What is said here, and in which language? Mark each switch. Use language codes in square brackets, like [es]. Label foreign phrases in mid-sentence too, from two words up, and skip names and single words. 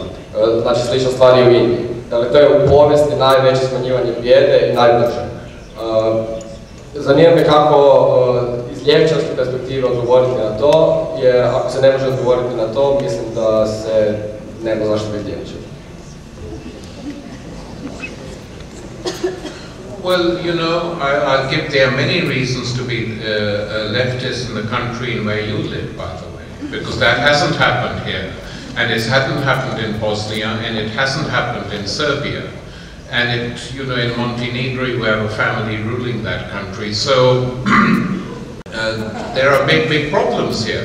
[hr] Znači, slična stvar je u Indiji. Dakle, to je u povijesti najveće smanjivanje bijede i najbrže. Zanima me kako iz ljevičarske perspektive odgovoriti na to, jer ako se ne može odgovoriti na to, mislim da se nema zašto biti ljevičar. [en] Well, you know, I'll give there are many reasons to be a leftist in the country in where you live, by the way, because that hasn't happened here, and it hasn't happened in Bosnia, and it hasn't happened in Serbia, and it, you know, in Montenegro we have a family ruling that country, so there are big problems here.